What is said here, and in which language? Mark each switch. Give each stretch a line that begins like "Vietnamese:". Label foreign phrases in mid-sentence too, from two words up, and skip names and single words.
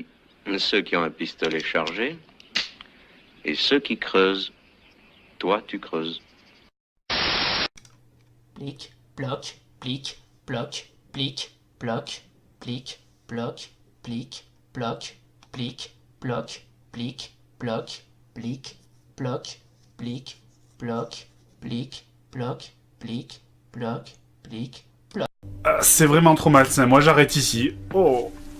French: Ceux qui ont un pistolet chargé et ceux qui creusent. Toi, tu creuses. Plic, bloc, plic, bloc, plic, bloc, plic, bloc, plic, bloc, plic, bloc, plic, bloc, plic, bloc, plic, bloc, plic, bloc, plic, bloc, plic, bloc. C'est vraiment trop malsain, moi j'arrête ici. Oh.